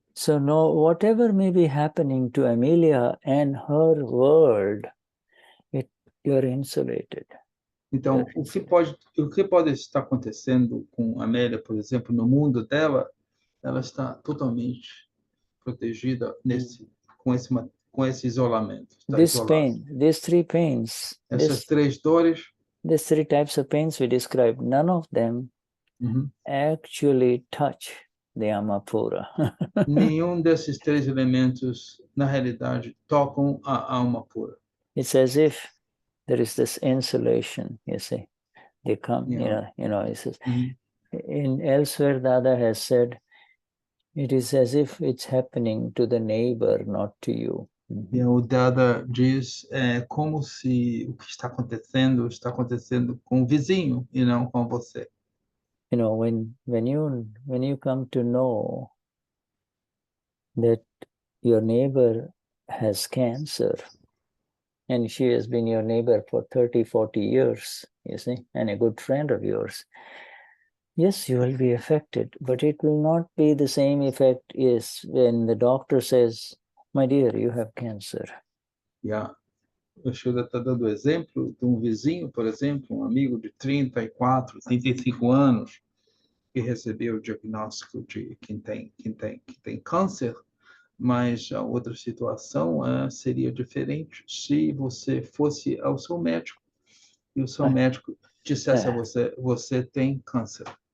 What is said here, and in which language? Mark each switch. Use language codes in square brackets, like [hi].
[en] So, whatever may be happening to Amelia and her world, you're insulated. [pt] Então, o que pode estar acontecendo com a Amélia, por exemplo, no mundo dela, ela está totalmente protegida com esse isolamento. [en] These three pains. [pt] Essas três dores. [en] These three types of pains we described, none of them actually touch the Amapura. [pt] Nenhum desses três elementos, na realidade, tocam a alma pura. [en] It's as if there is this insulation, you see. They come, it says, elsewhere Dada has said, it is as if it's happening to the neighbor, not to you. [pt] E o Dada diz, como se o que está acontecendo com o vizinho e não com você. [en] When you come to know that your neighbor has cancer, and she has been your neighbor for 30, 40 years, you see, and a good friend of yours. Yes, you will be affected, but it will not be the same effect as when the doctor says, my dear, you have cancer. Yeah. [pt] O Shuddha está dando exemplo de um vizinho, por exemplo, um amigo de 34, 35 anos, que recebeu o diagnóstico de que tem câncer. Mas a outra situação seria diferente se você fosse ao seu médico e o seu médico dissesse a você tem câncer.